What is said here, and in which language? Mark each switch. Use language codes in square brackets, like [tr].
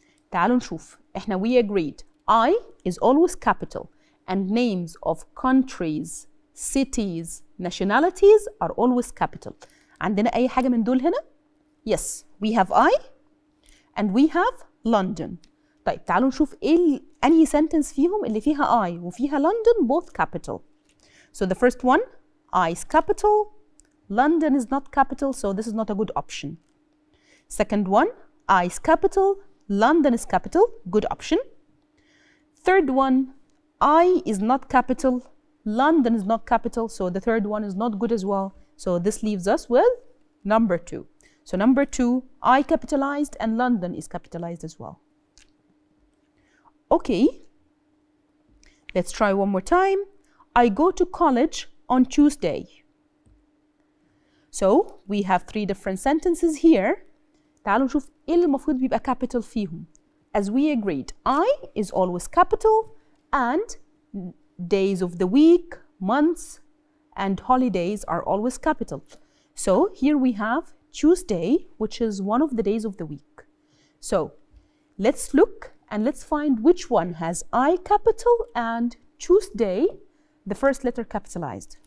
[ar] تعالوا نشوف. احنا [en] we agreed. I is always capital and names of countries, cities, nationalities are always capital. [ar] عندنا أي حاجة من دول هنا؟ [en] Yes, we have I and we have London. [ar] طيب تعالوا نشوف ايه أنهي sentence فيهم اللي فيها I وفيها London [en] both capital. So the first one, I is capital, London is not capital, so this is not a good option. Second one, I is capital, London is capital, good option. Third one, I is not capital, London is not capital, so the third one is not good as well. So this leaves us with number 2. So number 2, I capitalized and London is capitalized as well. Okay, let's try one more time. I go to college on Tuesday. So we have 3 different sentences here. [ar] تعالوا نشوف ايه اللي المفروض بيبقى capital فيهم. [en] As we agreed, I is always capital and days of the week, months, and holidays are always capital. So here we have Tuesday, which is one of the days of the week. So let's look and let's find which one has I capital and Tuesday, the first letter capitalized.